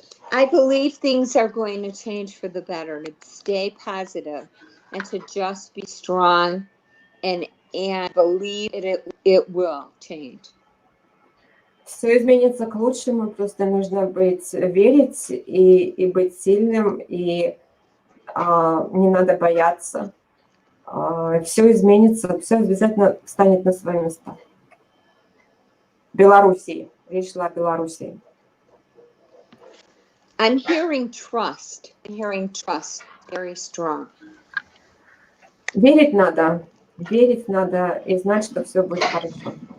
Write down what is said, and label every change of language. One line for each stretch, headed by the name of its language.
English: I believe things are going to change for the better, to stay positive and to just be strong and believe it will change.
Russian: Все изменится к лучшему, просто нужно верить и быть сильным, и не надо бояться. Все изменится, все обязательно станет на свои места. Белоруссии. Речь шла о Белоруссии.
English: I'm hearing trust. I'm hearing trust very strong.
Russian: Верить надо и знать, что все будет хорошо.